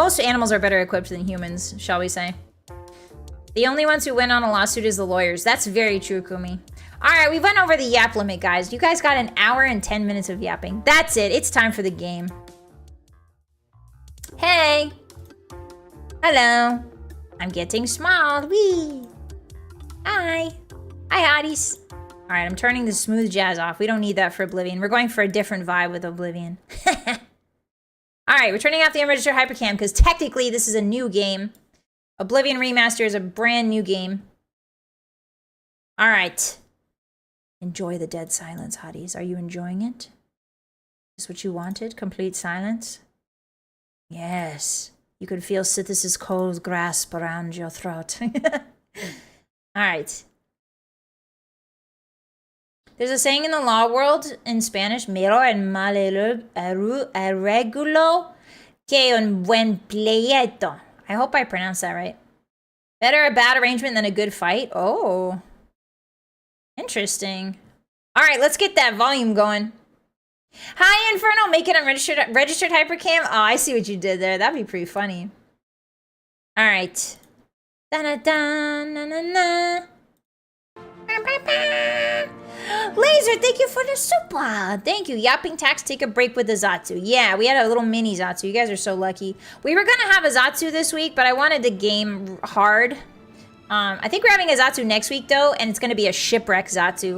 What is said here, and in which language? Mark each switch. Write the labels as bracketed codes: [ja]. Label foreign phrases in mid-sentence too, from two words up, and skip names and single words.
[en] Most animals are better equipped than humans, shall we say. The only ones who win on a lawsuit is the lawyers. That's very true, Kumi. All right, we went over the yap limit, guys. You guys got an hour and 10 minutes of yapping. That's it. It's time for the game. Hey. Hello. I'm getting small. Wee. Hi. Hi, hotties. All right, I'm turning the smooth jazz off. We don't need that for Oblivion. We're going for a different vibe with Oblivion. All right, we're turning off the unregistered hypercam because technically this is a new game. Oblivion Remaster is a brand new game. All right. Enjoy the dead silence, hotties. Are you enjoying it? Is this what you wanted? Complete silence? Yes. You can feel Sithis' cold grasp around your throat. All right. There's a saying in the law world in Spanish, [es] mero el mal arreglo que un buen pleito. [en] I hope I pronounced that right. Better a bad arrangement than a good fight? Oh. Interesting. All right, let's get that volume going. Hi, Inferno. Make it registered hypercam. Oh, I see what you did there. That'd be pretty funny. All right. Da-na-da-na-na-na. Laser, thank you for the super. Thank you. Yapping Tax, take a break with the Zatsu. Yeah, we had a little mini Zatsu. You guys are so lucky. We were going to have a Zatsu this week, but I wanted the game hard. I think we're having a Zatsu next week, though, and it's going to be a shipwreck Zatsu.